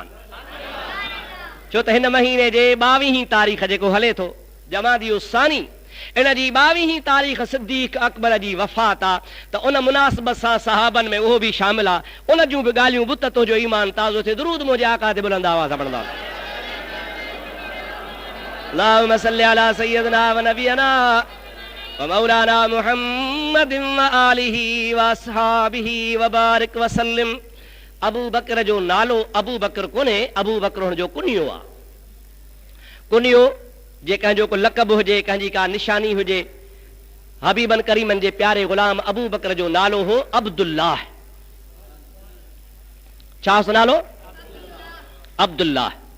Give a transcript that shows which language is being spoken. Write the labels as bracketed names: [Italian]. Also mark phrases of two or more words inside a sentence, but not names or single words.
[Sindhi] छो त हिन महीने जे 22 तारीख़ जेको हले थो जमादी उसानी, इन जी 22 तारीख़ सिद्दीक़ अकबर जी वफ़ात आहे। त उन मुनासिबत सां सहाबनि में उहो बि शामिल आहे। उन जूं बि ॻाल्हियूं बुत तुंहिंजो ईमान ताज़ो थिए। दुरूद मुंहिंजे आका ते बुलंद आवाज़ पढ़ंदा। [Arabic] اللهم صل على سيدنا و نبينا و مولانا محمد و آله و أصحابه و بارك و سلم. [Sindhi] अबू बकर जो नालो अबू बकर कोन्हे, अबू बकर हुन जो कुनियो आहे। कुनियो जे कंहिंजो को लक़ब हुजे, कंहिंजी का निशानी हुजे। हबीबन करीमन जे प्यारे ग़ुलाम अबू बकर जो नालो हो अब्दुल्लाह। छा सो नालो? अब्दुल्लाह।